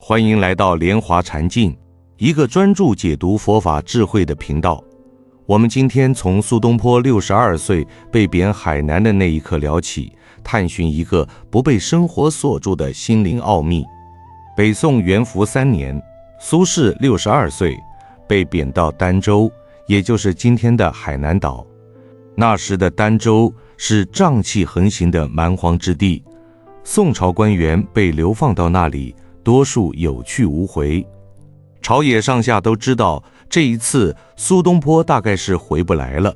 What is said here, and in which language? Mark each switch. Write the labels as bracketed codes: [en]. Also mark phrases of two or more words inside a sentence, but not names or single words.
[zh] 歡迎來到蓮華禪境，一個專注解讀佛法智慧的頻道。我們今天從蘇東坡62歲被貶海南的那一刻聊起，探尋一個不被生活鎖住的心靈奧秘。北宋元符3年，蘇軾62歲被貶到儋州，也就是今天的海南島。那時的儋州是瘴氣橫行的蠻荒之地，宋朝官員被流放到那裡，多數有去無回。朝野上下都知道，這一次蘇東坡大概是回不來了。